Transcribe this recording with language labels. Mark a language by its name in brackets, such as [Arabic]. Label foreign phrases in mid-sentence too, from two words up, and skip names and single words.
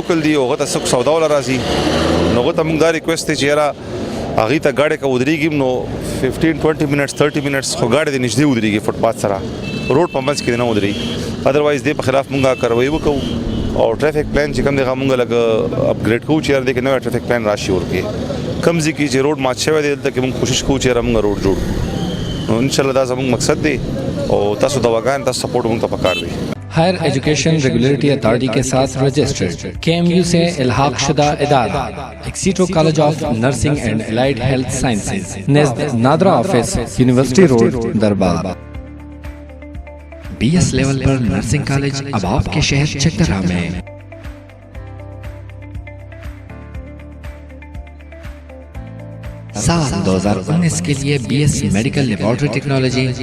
[Pashto] لوکل دي هغه ته څوک سودا ولا راځي نو هغه ته موږ دا ریکویسټ دی چې یاره هغې ته ګاډی که ودرېږي نو 15-20 منټس 30 منټس خو ګاډی دې نږدې ودرېږي فوټپاث سره روډ په منځ کې دې نه ودرېږي ادروایز دې په خلاف مونږ کاروایي وکړو او [English] traffic plan [Pashto] چې کوم دی هغه مونږ لږ اپګریډ کوو چې یاره دې کې نوی [English] traffic plan [Pashto] راشي ورکې کوم ځای کې چې روډ مات شوی دی دلته کې مونږ کوشش کوو چې یاره مونږ روډ جوړ کړو نو انشاءالله دا زموږ مقصد دی او تاسو دواګان تاسو سپورټ مونږ ته پکار دی [Urdu] ہائر ایجوکیشن ریگولیٹری اتھارٹی کے ساتھ رجسٹرڈ KMU سے الحاق شدہ ادارہ ایکسیٹو کالج آف نرسنگ اینڈ الائیڈ ہیلتھ سائنسز نزد نادرا آفس یونیورسٹی روڈ دربار [English] BS level [Urdu] پر [English] nursing college [Urdu] اب آپ کے شہر چکترا میں سال 2019 کے لیے [English] BS medical laboratory technology